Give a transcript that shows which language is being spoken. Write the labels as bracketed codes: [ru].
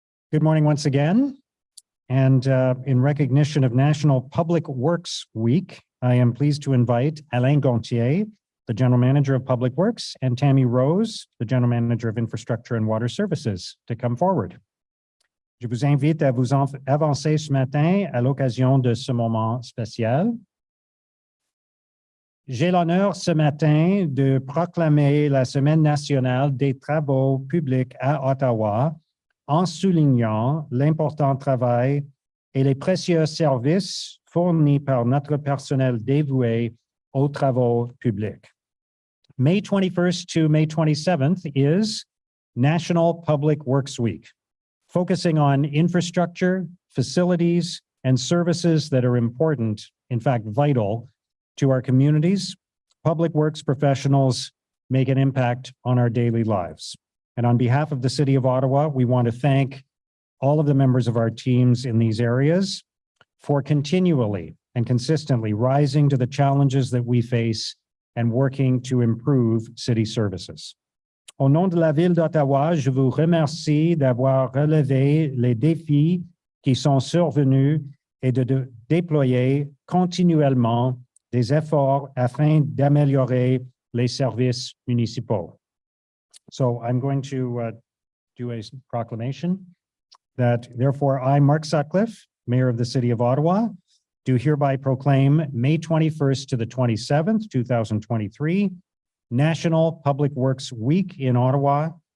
[en] Good morning once again. And in recognition of National Public Works Week, I am pleased to invite Alain Gontier, the General Manager of Public Works, and Tammy Rose, the General Manager of Infrastructure and Water Services, to come forward. [fr] Je vous invite à vous avancer ce matin à l'occasion de ce moment spécial. J'ai l'honneur ce matin de proclamer la Semaine nationale des travaux publics à Ottawa, en soulignant l'important travail et les précieux services fournis par notre personnel dévoué aux travaux publics. [en] May 21st to May 27th is National Public Works Week, focusing on infrastructure, facilities, and services that are important, in fact, vital to our communities. Public works professionals make an impact on our daily lives. And on behalf of the City of Ottawa, we want to thank all of the members of our teams in these areas for continually and consistently rising to the challenges that we face and working to improve city services. [fr] Au nom de la Ville d'Ottawa, je vous remercie d'avoir relevé les défis qui sont survenus et de déployer continuellement des efforts afin d'améliorer les services municipaux. [en] So I'm going to do a proclamation that therefore I, Mark Sutcliffe, Mayor of the City of Ottawa, do hereby proclaim May 21st to the 27th, 2023, National Public Works Week in Ottawa.